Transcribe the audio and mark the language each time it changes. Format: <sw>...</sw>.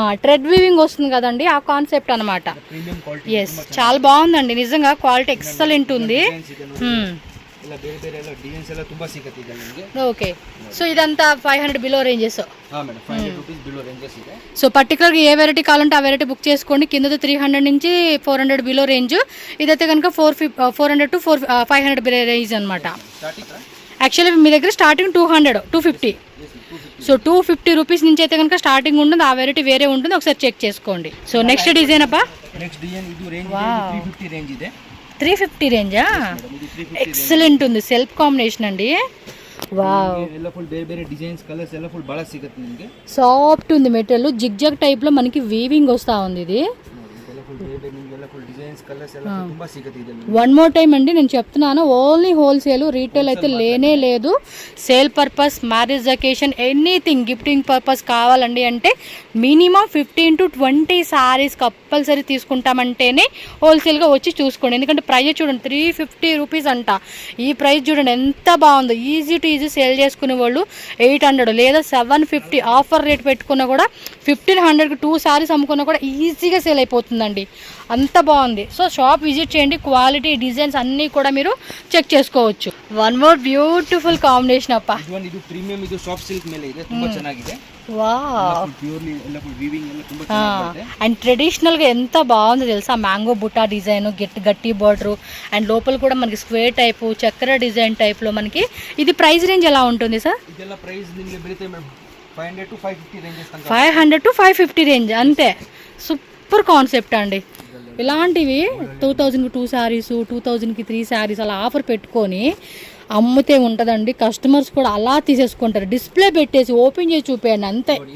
<te>Thread weaving వస్తుంది కదండి, ఆ కాన్సెప్ట్ అనమాట. Premium quality. ఎస్, చాలా బాగుందండి నిజంగా, క్వాలిటీ ఎక్సలెంట్ ఉంది.</te> <kn>ఇలా ಬೇರೆ ಬೇರೆ ಎಲ್ಲ ಡಿಸೈನ್ಸ್ ಎಲ್ಲ ತುಂಬಾ ಸಿಗುತ್ತೆ ಇದೆ ನಿಮಗೆ.</kn> <te>ఓకే, సో ఇదంతా 500 below ranges. Madam 500 rupees below ranges ಇದೆ. సో పర్టికులర్గా ఏ వెరైటీ కావాలంటే ఆ వెరైటీ బుక్ చేసుకోండి. కింద 300 నుంచి 400 బిలో రేంజ్. ఇదైతే కనుక 400 to 500 బిలో రేంజ్ అనమాట. యాక్చువల్లీ మీ దగ్గర స్టార్టింగ్ 200, 250. సో 250 రూపీస్ నుంచి అయితే కనుక స్టార్టింగ్ ఉంటుంది. ఆ వెరైటీ వేరే ఉంటుంది, ఒకసారి చెక్ చేసుకోండి. సో నెక్స్ట్ డిజైన్ అబ్బా, నెక్స్ట్ డిజైన్ ఇది రేంజ్ 350 రేంజ్ ಇದೆ. 350 రేంజా? ఎక్సలెంట్ ఉంది, సెల్ఫ్ కాంబినేషన్ అండి. వావ్,</te> <kn>ಎಲ್ಲ ಫುಲ್ ಬೇರೆ ಬೇರೆ ಡಿಸೈನ್ಸ್ ಕಲರ್ಸ್ ಎಲ್ಲ ಫುಲ್ ಬಹಳ ಸಿಗುತ್ತೆ ನಿಮಗೆ.</kn> <te>సాఫ్ట్ ఉంది మెటీరియల్, జిగ్ జగ్ టైప్ లో మనకి వీవింగ్ వస్తా ఉంది. ఇది</te> <kn>ಇದೆಲ್ಲ ಫುಲ್ ಬೇರೆ ಬೇರೆ ನಿಮಗೆ ಎಲ್ಲ ಫುಲ್ ಡಿಸೈನ್ಸ್ ಡಿಸೈನ್ಸ್ ಕಲರ್ಸ್ ಎಲ್ಲ ತುಂಬಾ ಸಿಗುತ್ತೆ ಇದರಲ್ಲಿ.</kn> <te>వన్ మోర్ టైం అండి నేను చెప్తున్నాను, ఓన్లీ హోల్సేల్, రీటైల్ అయితే లేనే లేదు. Sale purpose, marriage occasion, anything gifting purpose కావాలండి అంటే మినిమం 15 to 20 సారీస్ కంపల్సరీ తీసుకుంటామంటేనే హోల్సేల్గా వచ్చి చూసుకోండి. ఎందుకంటే ప్రైస్ చూడండి 350 రూపీస్ అంట. ఈ ప్రైస్ చూడండి ఎంత బాగుందో. ఈజీ టు ఈజీ సేల్ చేసుకునే వాళ్ళు 800 లేదా 750 ఆఫర్ రేట్ పెట్టుకున్నా కూడా 1500కి 2 సారీస్ అమ్ముకున్నా కూడా ఈజీగా సేల్ అయిపోతుందండి. అంత బాగుంది. సో షాప్ విజిట్ చేయండి, క్వాలిటీ, డిజైన్స్ అన్నీ కూడా మీరు చెక్ చేసుకోవచ్చు. వన్ మోర్ బ్యూటిఫుల్ కాంబినేషన్ అప్ప.</te> <kn>ಇದು ಪ್ರೀಮಿಯಂ, ಇದು ಸಾಫ್ಟ್ ಸಿಲ್ಕ್ ಮೇಲೆ ಇದೆ, ತುಂಬಾ ಚೆನ್ನಾಗಿದೆ.</kn> <te>వావ్,</te> <kn>ಪ್ಯೂರ್ಲಿ ಎಲ್ಲ ವೀವಿಂಗ್ ಎಲ್ಲ ತುಂಬಾ ಚೆನ್ನಾಗಿದೆ.</kn> <te>అండ్ ట్రెడిషనల్గా ఎంత బాగుందో తెలుసా. మ్యాంగో బుట్టా డిజైన్, గట్టి బార్డర్, అండ్ లోపల కూడా మనకి స్క్వేర్ టైపు, చక్ర డిజైన్ టైప్లో మనకి. ఇది ప్రైస్ రేంజ్ ఎలా ఉంటుంది సార్?</te> <kn>ಇದೆಲ್ಲ ಪ್ರೈಸ್ ನಿಮಗೆ ಬೀಳುತ್ತೆ ಮೇಡಮ್ 500 to 550 ರೇಂಜಸ್ ತನಕ.</kn> <te>500 to 550 రేంజ్ అంతే. సూపర్ కాన్సెప్ట్ అండి. ఇలాంటివి 2000కి 2 శారీస్, 2000కి 3 శారీస్ అలా ఆఫర్ పెట్టుకొని అమ్ముతే ఉంటుందండి. కస్టమర్స్ కూడా అలా తీసేసుకుంటారు. డిస్ప్లే పెట్టేసి ఓపెన్ చేసి చూపేయండి అంతే.</te>